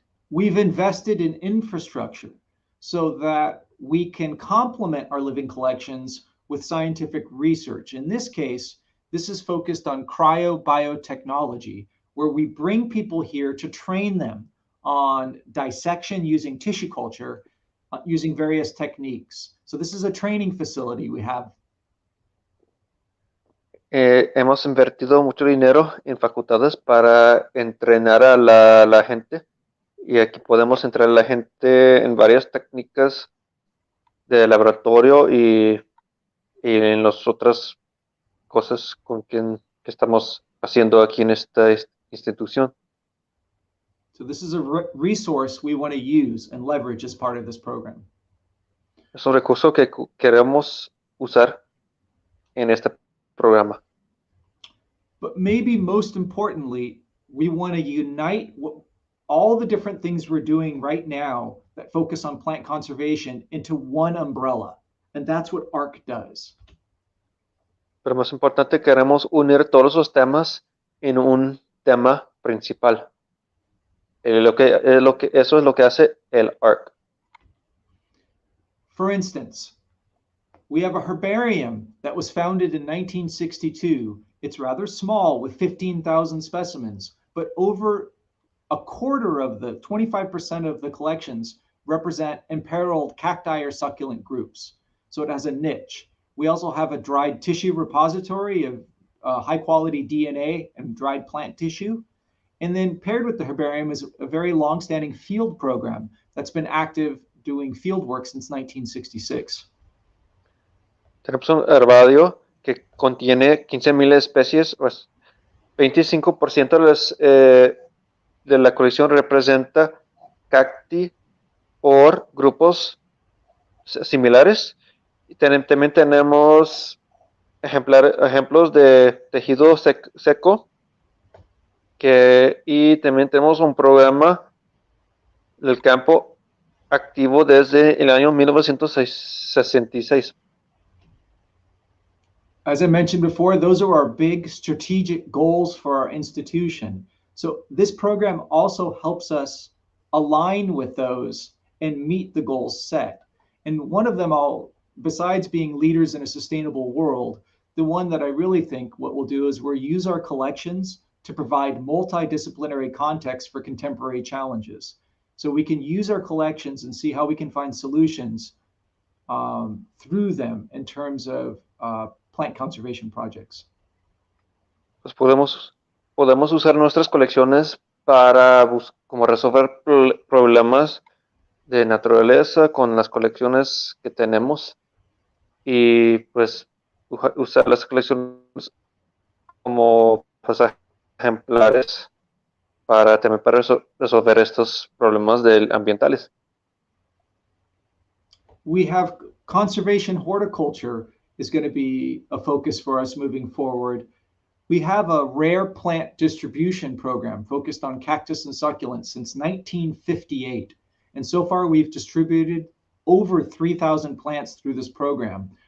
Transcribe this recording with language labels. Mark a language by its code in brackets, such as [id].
[en] We've invested in infrastructure so that we can complement our living collections with scientific research. In this case, this is focused on cryobiotechnology, where we bring people here to train them on dissection using tissue culture, using various techniques. So this is a training facility we have. [es] Hemos invertido mucho dinero en facultades para entrenar a la gente, y aquí podemos entrenar a la gente en varias técnicas de laboratorio y en las otras cosas que estamos haciendo aquí en esta institución. [en] So this is a resource we want to use and leverage as part of this program. [es] Es un recurso que queremos usar en este programa. [en] But maybe most importantly, we want to unite all the different things we're doing right now that focus on plant conservation into one umbrella. And that's what ARC does. [es] Pero más importante, queremos unir todos los temas en un tema principal. Eso es lo que hace el ARC. [en] For instance, we have a herbarium that was founded in 1962. It's rather small with 15,000 specimens, but over a quarter of the 25% of the collections represent imperiled cacti or succulent groups. So it has a niche. We also have a dried tissue repository of high quality DNA and dried plant tissue. And then paired with the herbarium is a very long-standing field program that's been active doing field work since 1966. [es] Tenemos un herbario que contiene 15,000 especies, pues 25% de la colección representa cacti por grupos similares. Y también tenemos ejemplos de tejido seco, y también tenemos un programa del campo activo desde el año 1966. [en] As I mentioned before, those are our big strategic goals for our institution. So this program also helps us align with those and meet the goals set. And one of them, besides being leaders in a sustainable world, the one that I really think what we'll do is we'll use our collections to provide multidisciplinary context for contemporary challenges. So we can use our collections and see how we can find solutions through them in terms of plant conservation projects. [es] Pues podemos usar nuestras colecciones para como resolver problemas de naturaleza con las colecciones que tenemos, y pues usar las colecciones como ejemplares para resolver estos problemas ambientales. [en] We have conservation horticulture is going to be a focus for us moving forward. We have a rare plant distribution program focused on cactus and succulents since 1958. And so far we've distributed over 3,000 plants through this program.